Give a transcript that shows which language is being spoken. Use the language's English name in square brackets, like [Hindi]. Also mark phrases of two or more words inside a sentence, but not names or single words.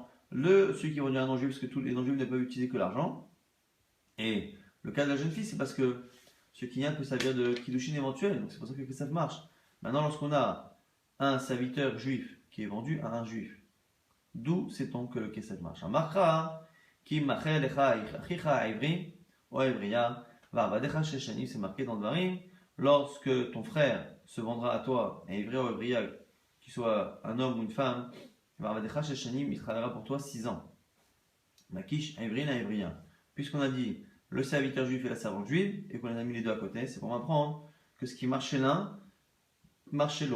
[French] Celui qui est vendu à un non-juif, parce que tous les non-juifs ne peuvent utiliser que l'argent. Et le cas de la jeune fille, c'est parce que ce kinyan peut servir de kiddushin éventuel. Donc c'est pour ça que ça marche. Maintenant, lorsqu'on a un serviteur juif qui est vendu à un juif, d'où sait-on que le kesef marche? [Hebrew] Un markra, כי ימכר לך אחיך עברי או עבריה, ועבדך שש שנים, [French] c'est marqué dans Dvarim, lorsque ton frère se vendra à toi, un [Hebrew] עברי או עבריה, [French] qu'il soit un homme ou une femme, [Hebrew] ועבדך שש שנים, [French] il travaillera pour toi 6 ans. [Hebrew] מקיש עברי לעבריה. [French] Puisqu'on a dit le serviteur juif et la servante juive, et qu'on a mis les deux à côté, c'est pour m'apprendre que ce qui marche chez l'un, marche chez l'autre.